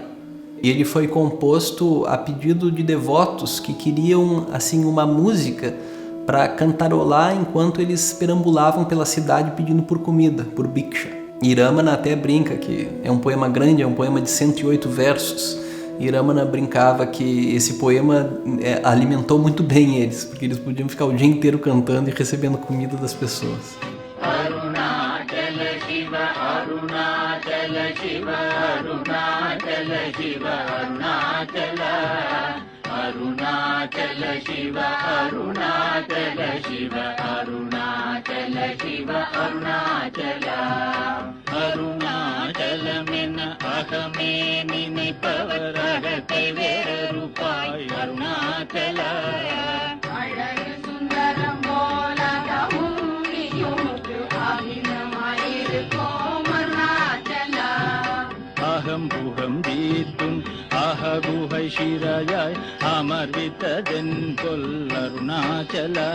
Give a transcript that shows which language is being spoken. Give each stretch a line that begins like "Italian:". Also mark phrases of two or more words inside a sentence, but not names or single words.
Portuguese: E ele foi composto a pedido de devotos que queriam assim uma música para cantarolar enquanto eles perambulavam pela cidade pedindo por comida, por bhiksha. E Ramana até brinca que é um poema grande, é um poema de 108 versos. E Ramana brincava que esse poema alimentou muito bem eles, porque eles podiam ficar o dia inteiro cantando e recebendo comida das pessoas.
Tamil: Arunachala Shiva, Arunachala Shiva, Arunachala Shiva, Arunachala. Arunachala Shiva, Arunachala Shiva, Arunachala Shiva, Arunachala. Arunachala அருணாச்சலமென அகமே நினைப்பவர் அகத்தை வேறொருபாய் அருணாச்சல அழகு சுந்தரம் போலகமும் நீயுமுக்கு அகிலமாயிருக்கும் அருணாச்சலா அகம் புகம் தீர்த்தும் அககுகை சிறையாய் அமர்வித்ததென் கொல் அருணாச்சல